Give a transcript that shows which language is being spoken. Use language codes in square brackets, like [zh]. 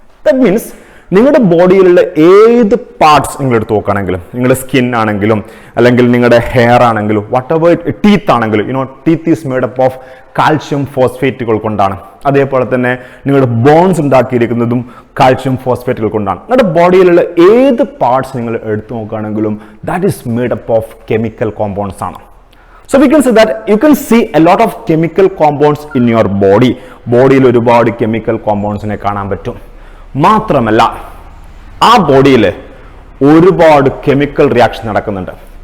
[en] that means [ml] നിങ്ങളുടെ ബോഡിയിലുള്ള ഏത് parts നിങ്ങൾ എടുത്ത് നോക്കുകയാണെങ്കിലും, നിങ്ങളുടെ സ്കിൻ ആണെങ്കിലും അല്ലെങ്കിൽ നിങ്ങളുടെ ഹെയർ ആണെങ്കിലും വട്ട് ടീത്ത് ആണെങ്കിലും, [en] teeth is made up of [ml] calcium ഫോസ്ഫേറ്റുകൾ കൊണ്ടാണ്. അതേപോലെ തന്നെ നിങ്ങളുടെ ബോൺസ് ഉണ്ടാക്കിയിരിക്കുന്നതും കാൽഷ്യം ഫോസ്ഫേറ്റുകൾ കൊണ്ടാണ്. നിങ്ങളുടെ ബോഡിയിലുള്ള ഏത് പാർട്സ് നിങ്ങൾ എടുത്തു നോക്കുകയാണെങ്കിലും [en] that is made up of [ml] chemical compounds ആണ്. [en] So we can say that you can see a lot of chemical compounds in your body. [ml] ബോഡിയിൽ ഒരുപാട് കെമിക്കൽ കോമ്പൗണ്ട്സിനെ കാണാൻ പറ്റും. മാത്രമല്ല ആ ബോഡിയിൽ ഒരുപാട് കെമിക്കൽ റിയാക്ഷൻ നടക്കുന്നുണ്ട്.